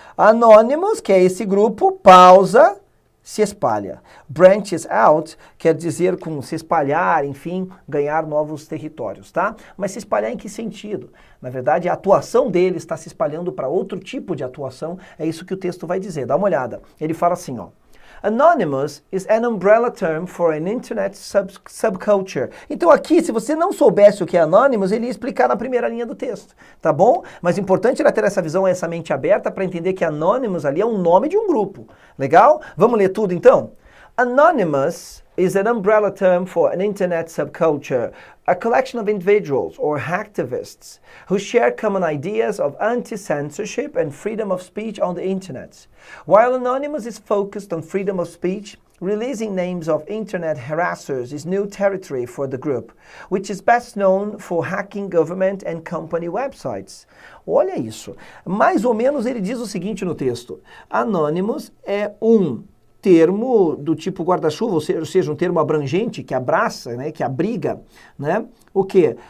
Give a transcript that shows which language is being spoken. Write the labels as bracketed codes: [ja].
[pt] Anonymous, que é esse grupo, pausa, se espalha. Branches out quer dizer com se espalhar, enfim, ganhar novos territórios, tá? Mas se espalhar em que sentido? Na verdade, a atuação dele está se espalhando para outro tipo de atuação, é isso que o texto vai dizer. Dá uma olhada. Ele fala assim, ó. [en] Anonymous is an umbrella term for an internet subculture. [pt] Então aqui, se você não soubesse o que é Anonymous, ele ia explicar na primeira linha do texto, tá bom? Mas importante era ter essa visão, essa mente aberta para entender que Anonymous ali é um nome de um grupo. Legal? Vamos ler tudo então? [en] Anonymous is an umbrella term for an internet subculture, a collection of individuals or hacktivists who share common ideas of anti-censorship and freedom of speech on the internet. While Anonymous is focused on freedom of speech, releasing names of internet harassers is new territory for the group, which is best known for hacking government and company websites. [pt] Olha isso. Mais ou menos ele diz o seguinte no texto. Anonymous é um termo do tipo guarda-chuva, ou seja, um termo abrangente, que abraça, né, que abriga, né, o quê?